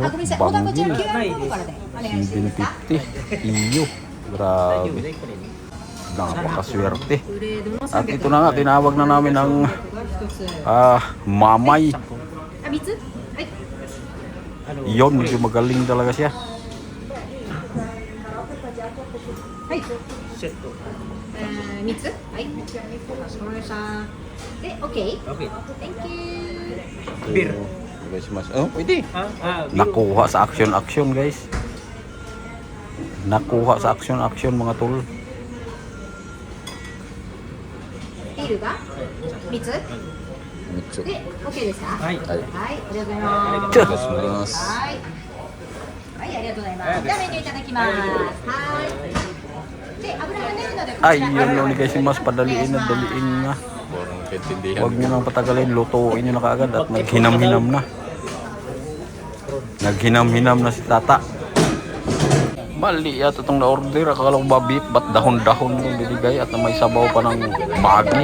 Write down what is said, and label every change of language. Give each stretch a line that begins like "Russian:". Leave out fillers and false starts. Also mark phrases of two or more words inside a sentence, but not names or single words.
Filipino: Banggil 750. Iyo. Grabe. Napakaswerte. At ito na nga, tinawag na namin ang Mamay. Iyon, medyo magaling talaga siya.
Japanese: Hai. 3つはい。かしこまりました。で、OK?
English: Okay. Thank you. Beer.
Filipino: Oh, pwede. Nakuha sa action guys. Nakuha sa action mga tol.
Japanese: ビールが3つで、OK ですか？はい。はい、ありがとうございます。じゃあはい。はい、ありがとうございます。じゃあメニューいただきます。はい。で、油が出るのでこちら。
Filipino: Ay, yun lang guys, mas padaliin na daliin na. Huwag nyo nang patagalin, lutuin nyo na kaagad at naghinam-hinam na. Naghinam-hinam na si Tata. Mali yata itong na-order. Akala ko ba beef, ba't dahon-dahon yung binigay at may sabaw pa ng magi.